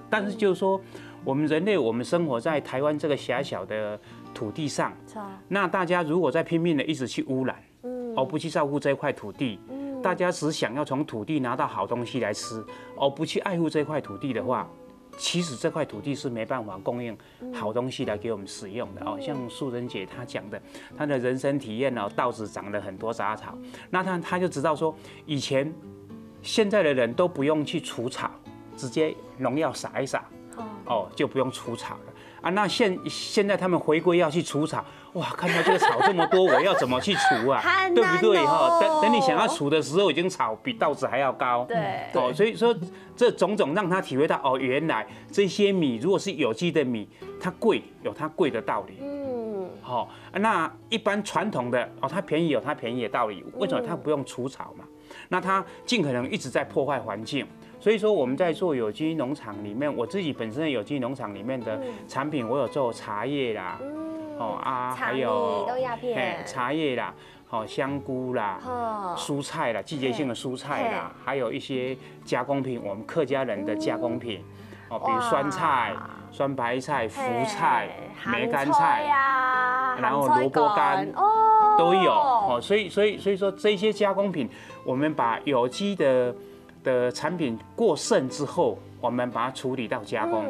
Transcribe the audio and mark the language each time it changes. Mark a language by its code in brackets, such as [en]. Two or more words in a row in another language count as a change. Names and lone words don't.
[zh] 但是就是說，我們人類我們生活在台灣這個狹小的土地上，那大家如果在拼命的一直去污染。而不去照顧這塊土地，大家只想要從土地拿到好東西來吃，而不去愛護這塊土地的話，其實這塊土地是沒辦法供應好東西來給我們使用的哦。像素珍姐她講的，她的人生體驗哦，稻子長了很多雜草，那她就知道說，以前現在的人都不用去除草，直接農藥撒一撒，就不用除草了啊。那現在他們回歸要去除草。哇，看到這個草這麼多，我要怎麼去除啊？對不對？等你想要除的時候，已經草比稻子還要高。對。所以說這種種讓他體會到，原來這些米如果是有機的米，它貴有它貴的道理。那一般傳統的它便宜有它便宜的道理。為什麼它不用除草嘛？那它盡可能一直在破壞環境。所以說我們在做有機農場裡面，我自己本身的有機農場裡面的產品，我有做茶葉啦。還有豆芽片、茶葉啦， 好香菇啦、蔬菜啦、季节性的蔬菜啦，还有一些加工品，我们客家人的加工品，哦，比如酸菜、酸白菜、福菜、梅干菜呀，然后萝卜干都有哦。所以说这些加工品，我们把有机的产品过剩之后，我们把它处理到加工。